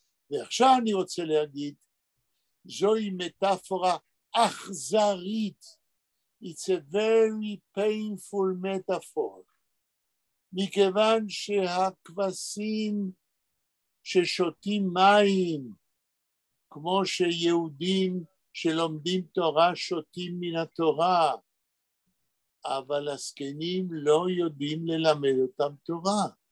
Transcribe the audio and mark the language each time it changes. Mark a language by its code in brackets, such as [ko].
[he] ועכשיו אני רוצה להגיד, זוהי מטאפורה אכזרית. [en] It's a very painful metaphor. [he] מכיוון שהכבשים ששותים מים, כמו שיהודים שלומדים תורה שותים מן התורה, אבל הזקנים לא יודעים ללמד אותם תורה.